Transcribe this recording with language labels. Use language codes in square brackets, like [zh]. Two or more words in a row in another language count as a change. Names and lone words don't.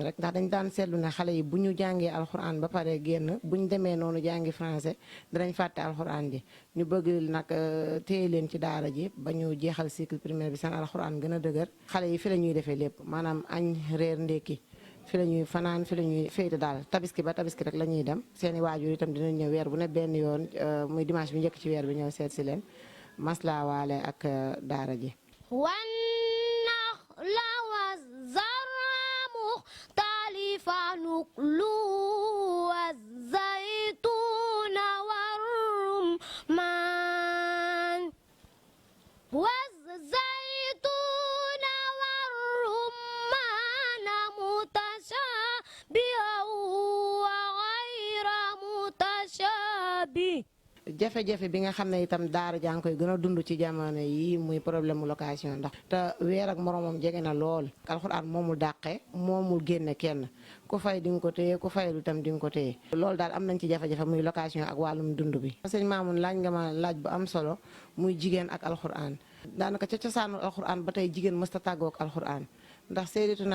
[wo] rek ndax dañ daan seetlu ne xale yi bu ñu jàngee alxuraan ba pare génn bu ñu demee noonu jàngi français danañ fàtte alxuraan ji ñu bëgg nag téye leen ci daara ji ba ñu jeexal [fr] cycle primaire [wo] bi seen alxuraan gën a dëgër xale yi fi la ñuy defee lépp maanaam añ reer ndékki fi la ñuy fanaan fi la ñuy féete daal tabiski ba tabiski rek la ñuy dem seeni waajur itam dinañ ñëw weer bu ne benn yoon muy dimanche bi njëkk ci weer bi ñëw seet si leen maslaawaale ak daara ji [ar] والنخل والزرع مختلفا أكله والزيتون والرمان والزيتون والرمان متشابها وغير متشابه. [wo] jafe-jafe bi nga xam ne itam daara jaa ngi koy gën a dund ci jamono yi muy problème mu location ndax te weer ak moromam jege na lool alxuraan moomul dàqe moomul génne kenn ku fay di nga ko téye ku faylu itam di nga ko téye loolu daal am nañ ci jafe-jafe muy location ak wàllum dund bi sëñ Mamoun laaj nga ma laaj bu am solo muy jigéen ak alxuraan daanaka ca cosaanu alxuraan ba tey jigéen mësta tàggoog alxuraan ndax Sayyidatuna